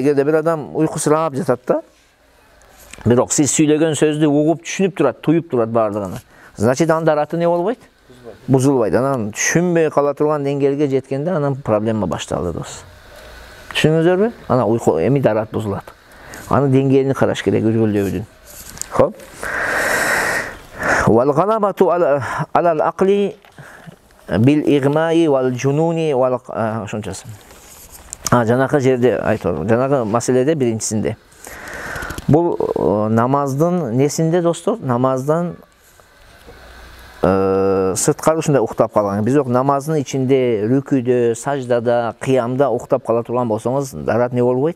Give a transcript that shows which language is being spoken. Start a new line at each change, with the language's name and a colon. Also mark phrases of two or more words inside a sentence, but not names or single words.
Kyrgyz: Эгерде бир адам уйкусурап жатат да, бирок сиз сүйлөгөн сөздү угуп түшүнүп турат, туюп турат баардыгына. Значит, анын дараты не болбойт? Бузулбайт. Анан түшүнбөй кала турган деңгээлге жеткенде анан проблема башталды дос. Түшүндүңүздөрбү? Ана уйку эми дарат бузулат. Аны деңгээлин караш керек үргүлдөөдүн. Хоп.
Arabic: والغلبة على العقل بالإغماء والجنون вал ошончасы.
Kyrgyz: Жанагы жерде айтор. Жанагы маселеде биринчисинде. Бул намаздын несинде достор? Намаздан сырткары ушундай уктап калган. Биз намаздын ичинде, рүкүдө, саждада, кыямда уктап кала турган болсоңуз, дарат не болбойт?